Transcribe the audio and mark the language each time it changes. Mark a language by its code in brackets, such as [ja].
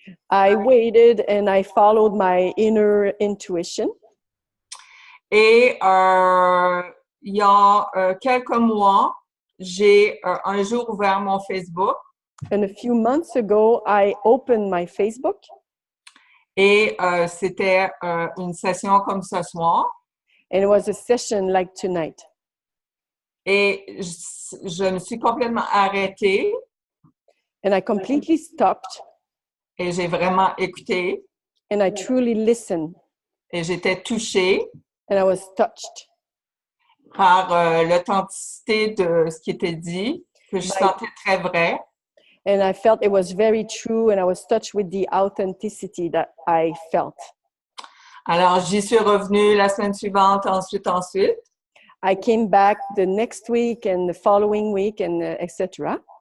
[en] I waited and I followed my inner intuition. [fr] Et il y a quelques mois, j'ai un jour ouvert mon Facebook. [en] And a few months ago, I opened my Facebook. [fr] Et c'était une session comme ce soir. [en] And it was a session like tonight. [fr] Et je me suis complètement arrêtée. [en] And I completely stopped. [fr] Et j'ai vraiment écouté. [en] And I truly listened. [fr] Et j'étais touchée. [en] And I was touched. [fr] Par l'authenticité de ce qui était dit, que je sentais très vrai. [en] And I felt it was very true, and I was touched with the authenticity that I felt. [fr] Alors, j'y suis revenue la semaine suivante, ensuite. [en] I came back the next week and the following week, and etc.